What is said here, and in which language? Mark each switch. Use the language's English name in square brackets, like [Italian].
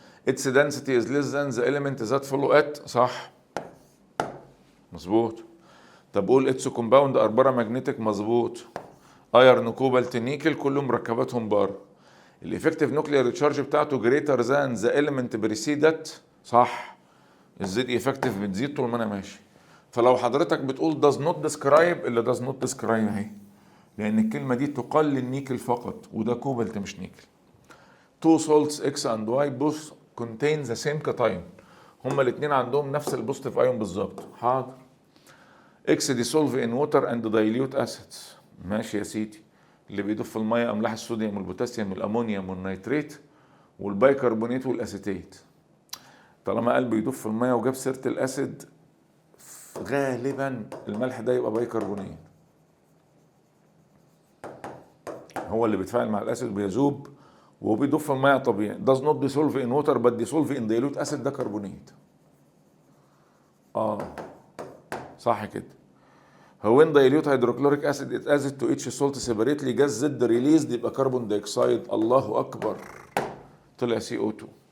[English] its density is less than the element that follow it. [Arabic] صح مظبوط. طب قول اتس كومباوند ار بارا ماجنتيك. مظبوط. ايرن كوبالت نيكل كلهم مركباتهم بار. الافكتيف نوكليير تشارج بتاعته [English] greater than the element preceded. [Arabic] صح. الزد افكتيف بتزيد طول ما انا ماشي. فلو حضرتك بتقول [English] does not describe، [Arabic] اللي does not describe اهي، لان الكلمه دي تقال للنيكل فقط، وده كوبالت مش نيكل. [English] two salts X and Y both contain the same cation. [Arabic] هما الاثنين عندهم نفس البوزيتيف ايون بالظبط. حاضر. [English] X dissolve in water and dilute acids. [Arabic] ماشي يا سيدي. اللي بيضيف في الميه املاح الصوديوم والبوتاسيوم والامونيوم والنيتريت والبيكربونات والاسيتيت. طالما قال بيضيف في الميه وجاب سيره الاسيد، غالبا الملح ده يبقى بيكربونات، هو اللي بيتفاعل مع الاسيد بيذوب وبيضيف في الميه طبيعي. [English] does not dissolve in water but dissolve in dilute acid. [Arabic] ده كربونات. صح كده. [English] when dilute hydrochloric acid is added to each salt separately gas Z released [Arabic] يبقى كربون دايوكسيد. الله اكبر. طلع CO2.